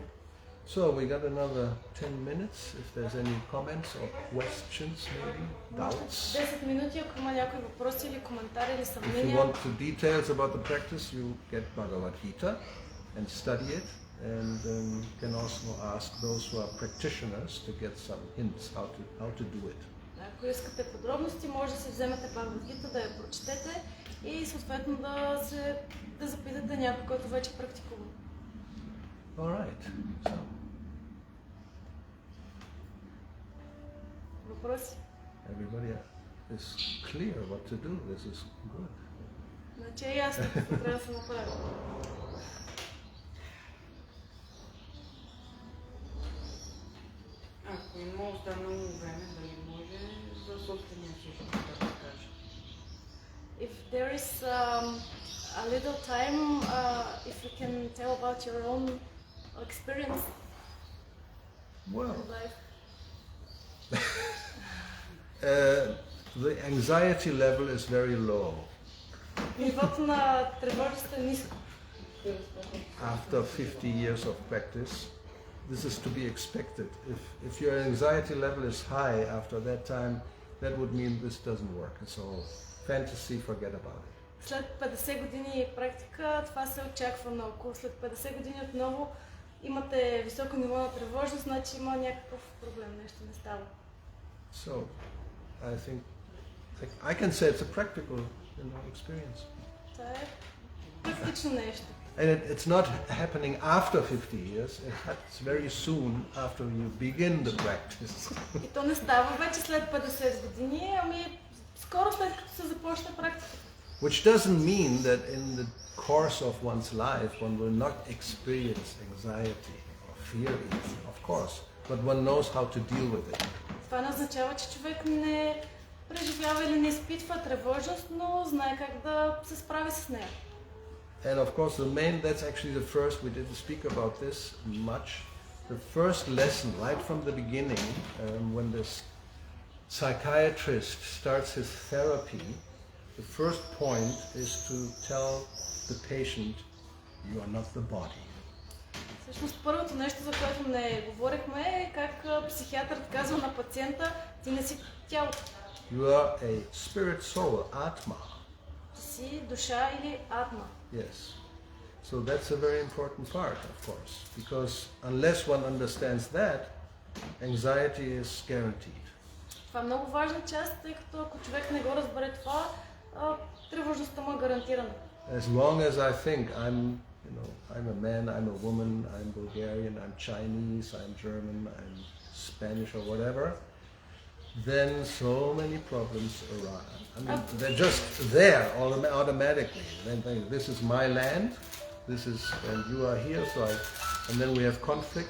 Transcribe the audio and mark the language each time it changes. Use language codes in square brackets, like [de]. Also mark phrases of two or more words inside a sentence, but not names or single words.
[en] So we got another 10 minutes. If there's any comments or questions, maybe doubts. [bg] 10 минути, ако има някои въпроси или коментари или [en] If you [bg] съмнения. [en] want the details about the practice, you get Bhagavad Gita and study it, and can also ask those who are practitioners to get some hints how to do it. [bg] Ако искате подробности, може да си вземете Бхагавад Гита, да я прочетете и съответно да запитате някой, който вече практикува. [en] All right. So. [bg] Въпроси? [en] Everybody is clear what to do. This is good. [bg] Значи е ясно какво трябва да се направи. Ако има останало време, дали може за собствения слушател, така да кажа. [en] If there is a little time, if you can tell about your own experience Well, in life? the anxiety level is very low. [bg] Нивото на тревожност е ниско. [en] After 50 years of practice, this is to be expected. If your anxiety level is high after that time, that would mean this doesn't work. It's all fantasy, forget about it. [bg] След 50 години практика това се очаква много. След 50 години отново имате високо ниво на тревожност, значи има някакъв проблем, нещо не става. [en] So, I think I can say it's a practical experience. [bg] Това е практично нещо. [en] And it's not happening after 50 years, it happens very soon after you begin the practice. [bg] И то не става вече след 50 години, ами скоро след като се започне практика. [en] Which doesn't mean that in the course of one's life one will not experience anxiety or fear, of course, but one knows how to deal with it. [bg] Това не означава, че човек не преживява или не изпитва тревожност, но знае как да се справи с нея. [en] And of course that's actually the first, we didn't speak about this much, the first lesson right from the beginning, when this psychiatrist starts his therapy, the first point is to tell the patient, you are not the body. [bg] Всъщност първото нещо, за което не говорихме, е как психиатърът казва на пациента, ти не си тялото. [en] You are a spirit soul, atma. [bg] Ти си душа или атма. [en] Yes. So that's a very important part, of course, because unless one understands that, anxiety is guaranteed. [bg] Това е много важна част, тъй като ако човек не го разбере това, тревожността му е гарантирана. [en] As long as I think I'm a man, I'm a woman, I'm Bulgarian, I'm Chinese, I'm German, I'm Spanish or whatever, then so many problems arise. I mean, they're just there automatically. Then this is my land, and you are here, and then we have conflict.